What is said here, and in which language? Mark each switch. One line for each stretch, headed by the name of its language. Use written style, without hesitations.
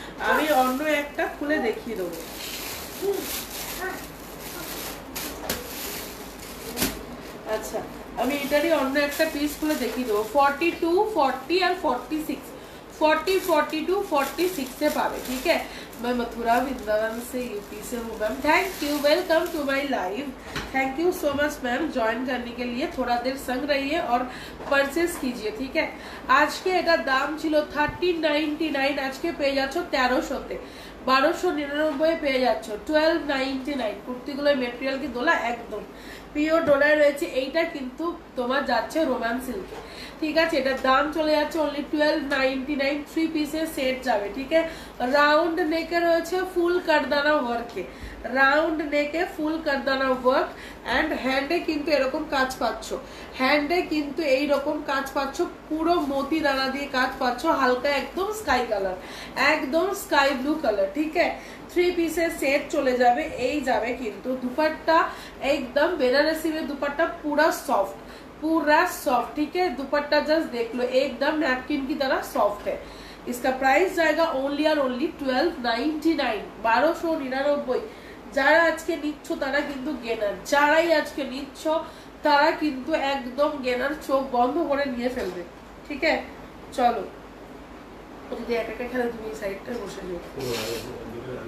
Bangla: আমি অন্য একটা খুলে দেখিয়ে দেবো। আচ্ছা আমি এটারই অন্য একটা পিস খুলে দেখিয়ে দেবো।
Hindi: 42 40 আর 46, 40 42 46 से पावे, ठीक है? मैं मथुरा वृंदावन से यूपी से हूँ ma'am. Thank you, welcome to my live. Thank you so much ma'am join करने के लिए। थोड़ा देर संग रहिए और परचेस कीजिए, ठीक है? आज के
Bangla: এটা দাম ছিল 1399, আজকে পেয়ে যাচ্ছ 1300-তে। 1299 পেয়ে যাচ্ছ 1299। কুর্তিগুলোর মেটেরিয়াল কি দোলা, একদম পিওর ডোলায় রয়েছে। এইটা কিন্তু তোমার যাচ্ছে রোমান সিল্কে, ঠিক আছে। এটার দাম চলে যাচ্ছে অনলি 1299, 3 পিসের সেট যাবে, ঠিক আছে। রাউন্ড নেকে রয়েছে ফুল কারদানা ওয়ার্কে, রাউন্ড নেকে ফুল কারদানা ওয়ার্ক অ্যান্ড হ্যান্ডে কিন্তু এরকম কাজ পাচ্ছ, হ্যান্ডে কিন্তু এইরকম কাজ পাচ্ছ, পুরো মতি দানা দিয়ে কাজ পাচ্ছ, হালকা একদম স্কাই কালার, একদম স্কাই ব্লু কালার, ঠিক আছে। 3 পিসের সেট চলে যাবে। এই যাবে কিন্তু
Hindi: दुपट्टा एकदम बेनारसी में दुपट्टा पूरा सॉफ्ट, पूरा सॉफ्ट, ठीक है। दुपट्टा जस्ट देख लो एकदम नैपकिन की तरह सॉफ्ट है। इसका प्राइस जाएगा ओनली और ओनली 1299, 1299।
Bangla: যারা আজকে নিচ্ছ তারা কিন্তু গেনার, যারাই আজকে নিচ্ছ তারা কিন্তু একদম গেনার, চোখ বন্ধ করে নিয়ে ফেলবে, ঠিক আছে। চলো যদি একা একা খেলে তুমি এই সাইডটা বসে যাও।